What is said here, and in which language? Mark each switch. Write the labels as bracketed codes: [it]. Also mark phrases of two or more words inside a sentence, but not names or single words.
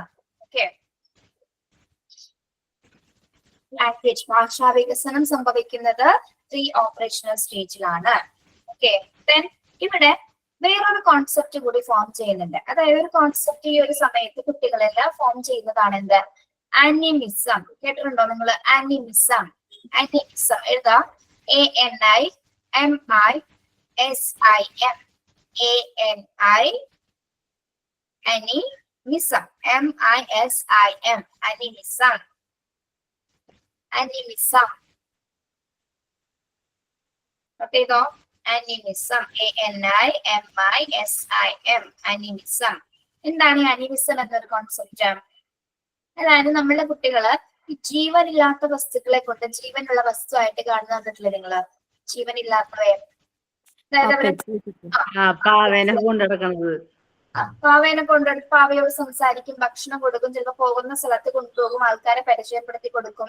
[ml] ഓക്കെ, ലാംഗ്വേജ് ഭാഷാ വികസനം സംഭവിക്കുന്നത് [en] pre operational [ml] സ്റ്റേജിലാണ്. [en] okay, then [ml] ഇവിടെ വേറൊരു കോൺസെപ്റ്റ് കൂടി ഫോം ചെയ്യുന്നുണ്ട്. അതായത് ഒരു കോൺസെപ്റ്റ് ഈ ഒരു സമയത്ത് കുട്ടികളെല്ലാം ഫോം ചെയ്യുന്നതാണ് എന്ത്? ആനിമിസം. കേട്ടിട്ടുണ്ടോ നിങ്ങൾ? ആനിമിസം. ആനിമിസം എഴുതാം. [en] ANIMISIM. ANIMISM. MISIM. Animism. Animism. Okay, though. Animism. ANIMISIM. Animism. [ml] എന്താണ് അനിമിസം എന്നൊരു കോൺസെപ്റ്റ്? അതായത് നമ്മളുടെ കുട്ടികള് ഈ ജീവനില്ലാത്ത വസ്തുക്കളെ കൊണ്ട് ജീവനുള്ള വസ്തുവായിട്ട് കാണുന്ന കണ്ടിട്ടില്ലേ നിങ്ങള്? ജീവനില്ലാത്തവയെ, അതായത് പാവേനെ കൊണ്ടെടുത്ത് പാവയോട് സംസാരിക്കും, ഭക്ഷണം കൊടുക്കും, ചിലപ്പോൾ പോകുന്ന സ്ഥലത്ത് കൊണ്ടുപോകും, ആൾക്കാരെ പരിചയപ്പെടുത്തി കൊടുക്കും.